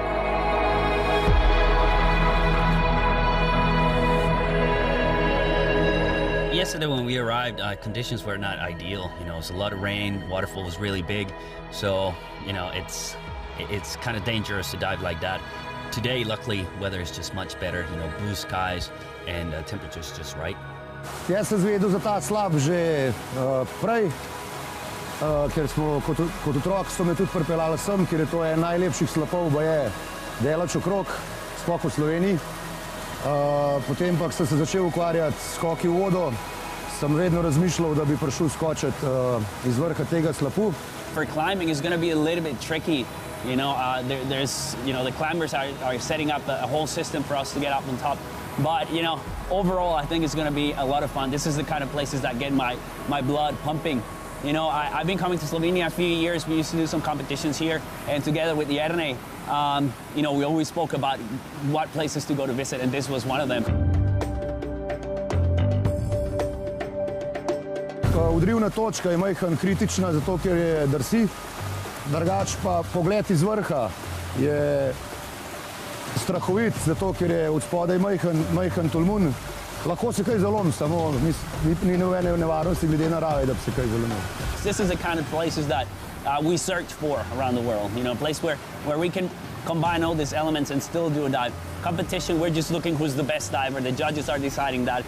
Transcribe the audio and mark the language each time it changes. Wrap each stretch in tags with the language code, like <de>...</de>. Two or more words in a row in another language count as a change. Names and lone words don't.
<en>Yesterday when we arrived, conditions were not ideal. You know, it was a lot of rain, waterfall was really big, so you know, it's kind of dangerous to dive like that. Today, luckily, weather is just much better, you know, blue skies and temperature's just right.</en> <sl>Jaz sem zvedel za ta slap že prej, ker smo kot otrok so me tudi pripeljali sem, ker je to en najlepših slapov, baje delač okrog, sploh v Sloveniji. Potem pa, ko sem se začel ukvarjati s skoki v vodo, sem vedno razmišljal, da bi prišel skočiti iz vrha tega slapu.</sl> <en>For climbing, it's going to be a little bit tricky. You know, the climbers are setting up a whole system for us to get up on top. But, you know, overall, I think it's going to be a lot of fun. This is the kind of places that get my blood pumping. You know, I've been coming to Slovenia a few years. We used to do some competitions here. And together with Jerne, you know, we always spoke about what places to go to visit, and this was one of them.</en> <sl>Udrivna točka je majhen kritična, zato ker je drsi. Drugač pa pogled iz vrha je strahovit, zato ker je od spodaj majhen tolmun. Lahko se kaj zalomi, samo ni nobene nevarnosti glede narave, da bi se kaj zalomil.</sl> <en>This is the kind of places that we search for around the world. You know, a place where we can combine all these elements and still do a dive. Competition, we're just looking who's the best diver. The judges are deciding that.</en>